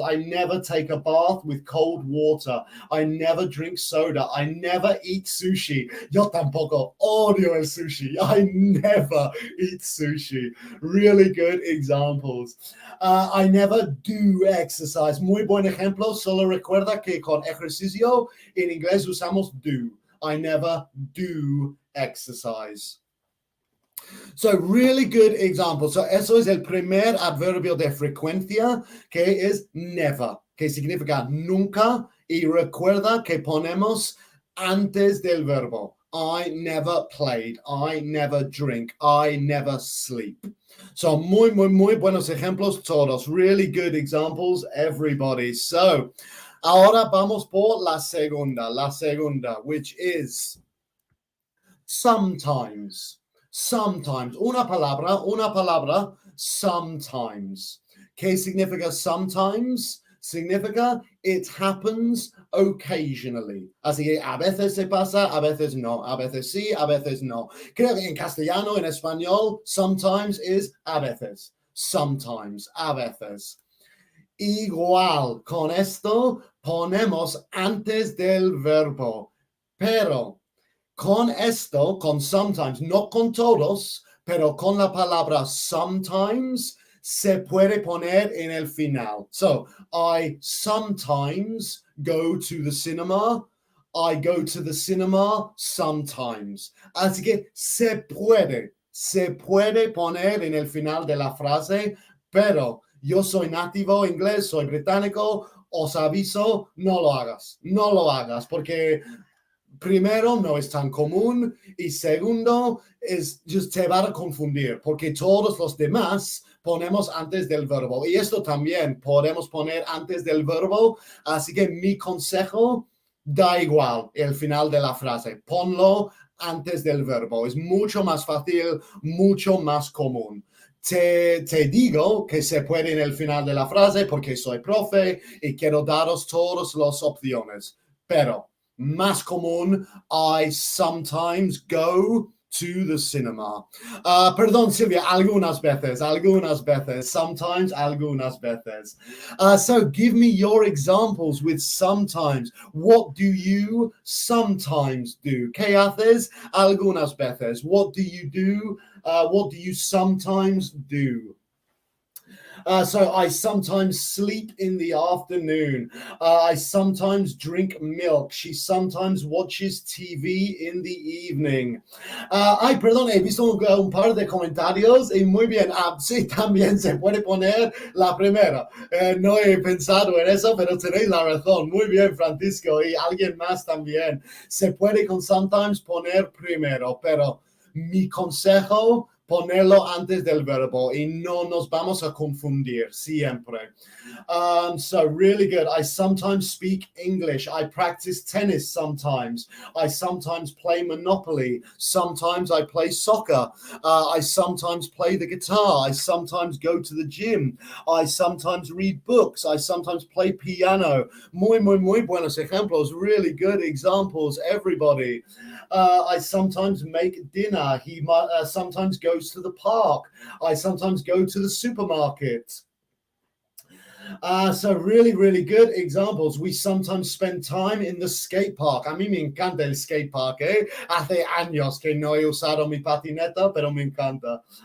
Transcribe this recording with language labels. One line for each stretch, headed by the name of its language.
English: I never take a bath with cold water. I never drink soda. I never eat sushi.
Spanish: Yo tampoco odio el sushi.
English: I never eat sushi. Really good examples. I never do exercise.
Spanish: Muy buen ejemplo. Solo recuerda que con ejercicio en inglés usamos do.
English: I never do exercise. So really good example.
Spanish: So eso es el primer adverbio de frecuencia, que es never, que significa nunca, y recuerda que ponemos antes del verbo.
English: I never played. I never drink. I never sleep.
Spanish: So muy buenos ejemplos todos.
English: Really good examples, everybody.
Spanish: So ahora vamos por la segunda,
English: which is sometimes. Sometimes.
Spanish: Una palabra, sometimes. ¿Qué significa sometimes?
English: Significa it happens occasionally.
Spanish: Así que a veces se pasa, a veces no. A veces sí, a veces no. Creo que en castellano, en español, sometimes is a veces. Sometimes, a veces. Igual, con esto ponemos antes del verbo. Pero con esto, con sometimes, no con todos, pero con la palabra sometimes, se puede poner en el final.
English: So, I sometimes go to the cinema. I go to the cinema sometimes.
Spanish: Así que se puede poner en el final de la frase, pero yo soy nativo inglés, soy británico, os aviso, no lo hagas, porque primero, no es tan común, y segundo, te va a confundir, porque todos los demás ponemos antes del verbo, y esto también podemos poner antes del verbo, así que mi consejo, da igual el final de la frase, ponlo antes del verbo, es mucho más fácil, mucho más común. Te digo que se puede en el final de la frase porque soy profe y quiero daros todas las opciones, pero más común,
English: I sometimes go to the cinema.
Spanish: Perdón, Silvia, algunas veces, sometimes, algunas veces.
English: So give me your examples with sometimes. What do you sometimes do?
Spanish: ¿Qué haces algunas veces?
English: What do you do? What do you sometimes do? So I sometimes sleep in the afternoon. I sometimes drink milk. She sometimes watches TV in the evening.
Spanish: Ay, perdón, he visto un par de comentarios y muy bien. Sí, también se puede poner la primera. No he pensado en eso, pero tenéis la razón. Muy bien, Francisco, y alguien más también. Se puede con sometimes poner primero, pero mi consejo, ponerlo antes del verbo y no nos vamos a confundir siempre.
English: So really good. I sometimes speak English. I practice tennis sometimes. I sometimes play Monopoly. Sometimes I play soccer. I sometimes play the guitar. I sometimes go to the gym. I sometimes read books. I sometimes play piano.
Spanish: Muy buenos ejemplos.
English: Really good examples, everybody. I sometimes make dinner. He sometimes goes to the park. I sometimes go to the supermarket. So really, really good examples. We sometimes spend time in the skate park.
Spanish: A mí me encanta el skate park, ¿eh? Hace años que no he usado mi patineta, pero me encanta.